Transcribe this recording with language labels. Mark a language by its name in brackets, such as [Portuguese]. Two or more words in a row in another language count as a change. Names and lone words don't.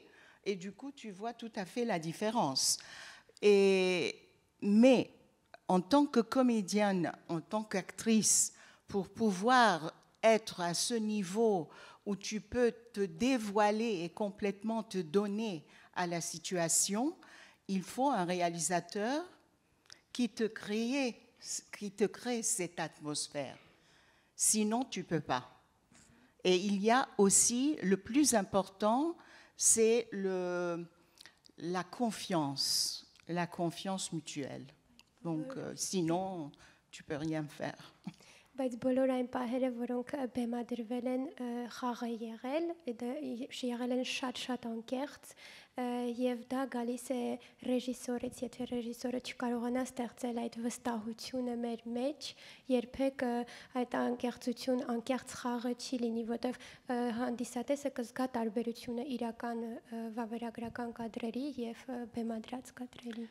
[French] Et du coup, tu vois tout à fait la différence. Mais en tant que comédienne, en tant qu'actrice, pour pouvoir être à ce niveau où tu peux te dévoiler et complètement te donner à la situation, il faut un réalisateur qui te crée cette atmosphère. Sinon, tu ne peux pas. Et il y a aussi, le plus important, c'est la confiance mutuelle. Donc, sinon, tu ne peux rien faire. [Armenian] Բայց բոլոր այն պահերը, որոնք բեմադրվել են, խաղը եղել, եղել են շատ անկեղծ, եւ դա գալիս է ռեժիսորից, եթե ռեժիսորը չկարողանա ստեղծել այդ վստահությունը մեր մեջ, երբեք այդ անկեղծ խաղը չի լինի, որտեղ հանդիսատեսը կզգա տարբերությունը իրական վավերագրական կադրերի եւ բեմադրած կադրերի։